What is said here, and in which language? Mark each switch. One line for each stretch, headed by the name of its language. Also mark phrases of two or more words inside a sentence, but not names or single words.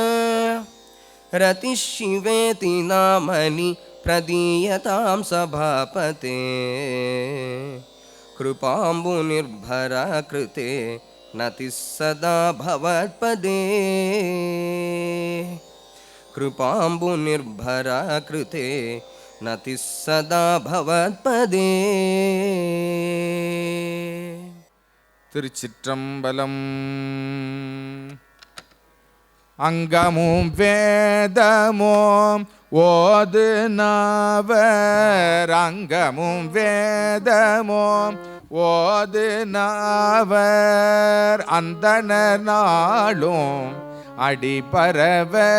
Sanskrit: रतिशिवेति नामनि प्रदीयतां सभापते कृपाम्बुनिर्भरा कृते नतिः सदा भवत्पदे कृपाम्बुनिर्भरा कृते नतिः सदा भवत्पदे
Tamil: திருச்சிற்றம்பலம். அங்கமும் வேதமும் ஓது நாவர், அங்கமும் வேதமும் ஓது நாவர், அந்தணர் நாளும் அடிபரவ